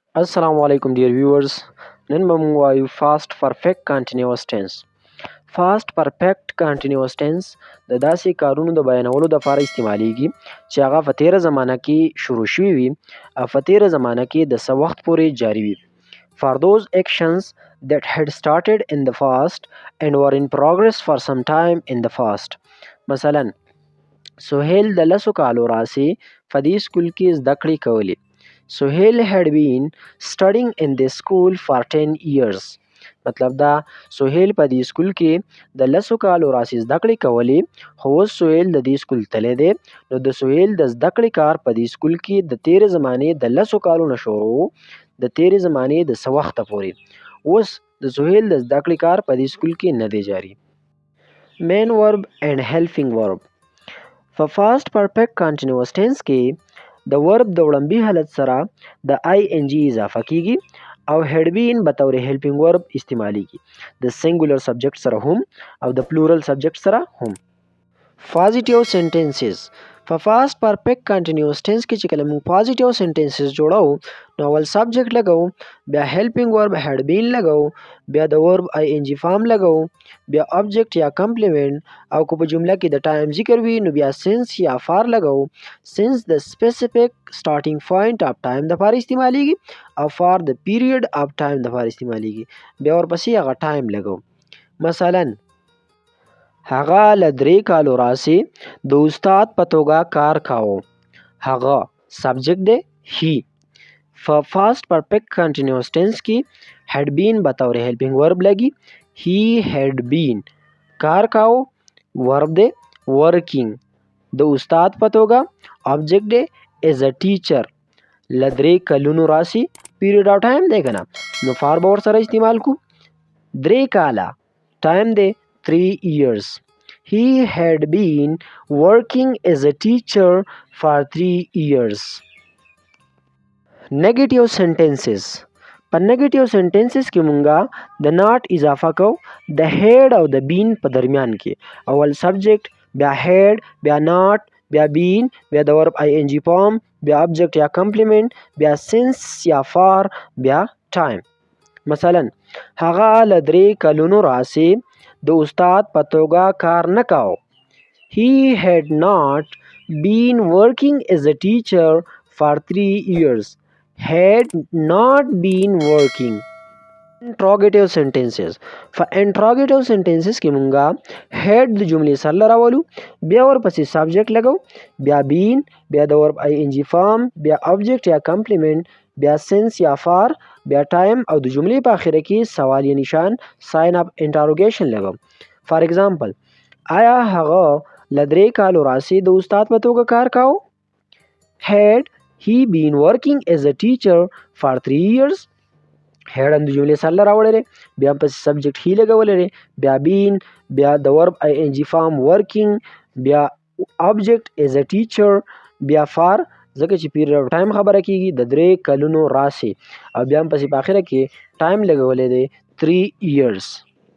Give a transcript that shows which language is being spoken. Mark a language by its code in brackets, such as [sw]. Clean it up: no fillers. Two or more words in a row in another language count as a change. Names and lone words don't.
[ar] Assalamu alaikum [en] dear viewers. [ps] نن به موږ وایو [en] fast perfect continuous tense. fast perfect continuous tense [ps] د داسې کارونو د بیانولو لپاره استعمالیږي چې هغه په تیره زمانه کې شروع شوي وي او په تیره زمانه کې د څه وخت پورې جاری وي. [en] For those actions that had started in the past and were in progress for some time in the past. [ps] مثلا سهیل د لسو کالو راسې په دې سکول کې زده کړې کولې. [en] سهیل had been studying in this school for 10 years. [ps] مطلب دا سهیل په دې سکول کې د لسو کالو راسې زده کړې کولې خو اوس سهیل د دې سکول تللی دی. نو د سهیل د زده کړې کار په دې سکول کې د تیرې زمانې د لسو کالو نه شروع د تیرې زمانې د څه وخته پورې. اوس د سهیل د زده کړې کار په دې سکول کې نه دی جاری. [en] main verb and helping verb. [ps] په [en] fast perfect continuous tense [ps] کې د ورب د وړاندې حالت سره د ing اضافه کیږي او [en] had been [ps] به طور [en] helping verb [ps] استعمالیږي د [en] singular subject [ps] سره هم او د [en] plural subject [ps] سره هم. [en] positive sentences. [ps] په [en] fast perfect continuous tense [ps] کې چې کله موږ [en] positive sentences [ps] جوړو نو اول subject لګو، بیا [en] helping verb had been [ps] لګو، بیا د [en] verb ing form [ps] لګو، بیا object یا complement او که په جمله کې د time ذکر وي نو بیا since یا for لګو. since د [en] specific starting point of time [ps] د لپاره استعمالیږي او for د [en] period of time [ps] د لپاره استعمالیږي. بیا ورپسې هغه time لګو. مثلا هغه له 3 کالو راسې د استاد په توګه کار کاوه. هغه سبجیکټ دی هی. په [en] fast perfect continuous tense [ps] کې [en] had been [ps] به طور [en] helping verb [ps] لګي. [en] he had been [ps] کار کاوه verb دی working. د استاد په توګه object دی [en] as a teacher. [ps] له 3 کلونو راسې [en] period of time [ps] دی که نه نو فار به ورسره استعمال کو. 3 کاله time دی [en] 3 years. He had been working as a teacher for 3 years. Negative sentences. [ps] په [en] negative sentences [ps] کې مونږه د not اضافه کو د had او د been په درمیان کې. اول subject بیا had بیا not بیا been بیا د [en] verb ing form [ps] بیا object یا complement بیا since یا for بیا time. مثلا هغه له 3 کلونو راسې د استاد په توګه کار نه کاوه. [en] He had not been working as a teacher for 3 years. Had not been working. Interrogative sentences. [ps] په [en] interrogative sentences [ps] کې مونږه had د جملې سره راولو، بیا ورپسې subject لګو، بیا been بیا د [en] verb ing form [ps] بیا object یا complement بیا since یا for بیا time او د جملې په اخره کې سوالیه نشان [en] sign of interrogation [ps] لګو. [en] For example [ps] آیا هغه له 3 کالو راسې د استاد په توګه کار کاوه؟ [en] Had he been working as a teacher for 3 years? [ps] had هم د جملې سره راوړی بیا پسې [en] subject he [ps] لګولی بیا been بیا د [en] verb ing form working [ps] بیا [en] object as a teacher [ps] بیا for ځکه چې [en] period of time [ps] خبره کیږي د 3 کلونو راسې او بیا پسې په اخره کې time لګولی دی [en] 3 years.